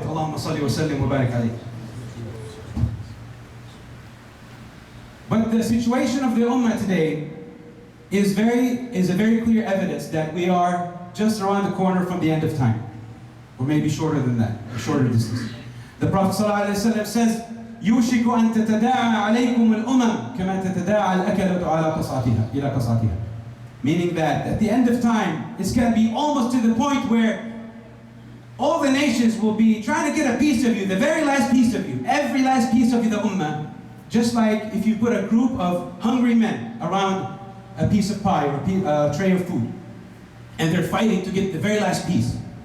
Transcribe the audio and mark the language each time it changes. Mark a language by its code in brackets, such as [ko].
[ar] Allahumma salli wa sallim wa barik alayhi. [en] But the situation of the ummah today is a very clear evidence that we are just around the corner from the end of time. Or maybe shorter than that, a shorter distance. The Prophet ﷺ says, [ar] يوشك أن تتداعى عليكم الأمم كما تتداعى الأكلة على قصعتها إلى قصعتها. [en] Meaning that at the end of time, it's going to be almost to the point where all the nations will be trying to get a piece of you, the very last piece of you, every last piece of you, the ummah. Just like if you put a group of hungry men around a piece of pie or a tray of food, and they're fighting to get the very last piece.